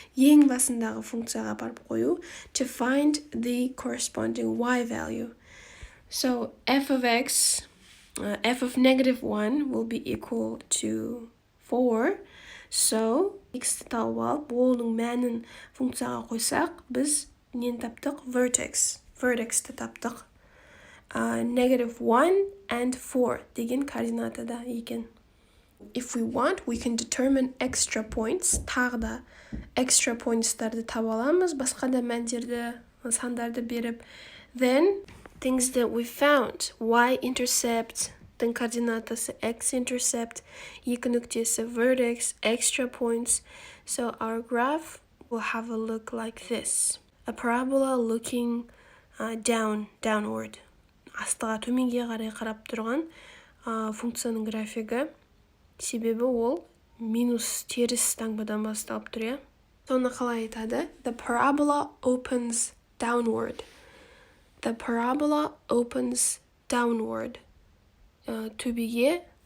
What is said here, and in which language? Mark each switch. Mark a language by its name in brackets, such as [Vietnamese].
[Kazakh] Ең басындағы функцияға барып қою [English] to find the corresponding y value. So f of x, f of negative 1 will be equal to 4. So, [Kazakh] x-ті тауып алып, оның мәнін функцияға қойсақ, біз нені таптық? Vertex-ті таптық. [English] Negative 1 and 4 [Kazakh] деген координатада екен. [English] If we want, we can determine extra points. [Kazakh] Тағы да extra points-тарды таба аламыз, басқа да мәндерді, сандарды беріп. [English] Then, things that we found, y-intercept, the координатасы x-intercept, [Kazakh] екі нүктесі [English] vertex, extra points. So our graph will have a look like this. A parabola looking downward. [Kazakh] Астыға төменге қарай қарап тұрған функцияның графигі. Себебі ол минус теріс таңбадан басталып тұр. Соны қалай айтады? [English] The parabola opens downward. The parabola opens downward. [Kazakh] Төбеге